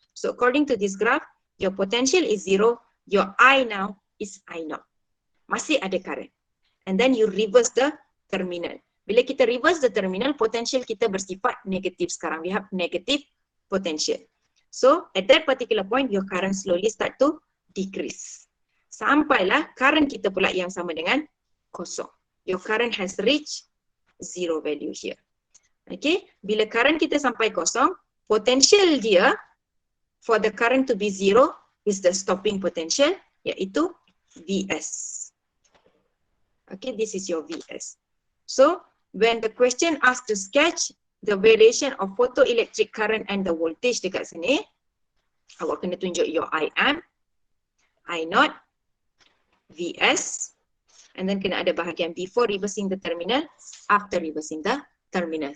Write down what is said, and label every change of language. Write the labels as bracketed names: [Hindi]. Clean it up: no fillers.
[English] So according to this graph, your potential is zero, your I now is I0. [Malay] Masih ada current. [English] And then you reverse the terminal. [Malay] Bila kita reverse the terminal, potential kita bersifat negatif sekarang. [English] We have negative potential. So at that particular point, your current slowly start to decrease. [Malay] Sampailah current kita pula yang sama dengan kosong. [English] Your current has reached zero value here. Okay, [Malay] bila current kita sampai kosong, [English] potential dia for the current to be zero is the stopping potential, iaitu Vs. Okay, this is your Vs. So, when the question asks to sketch the variation of photoelectric current and the voltage [Malay] dekat sini, awak kena tunjuk [English] your IM, I0, Vs, and then [Malay] kena ada bahagian [English] before reversing the terminal, after reversing the terminal.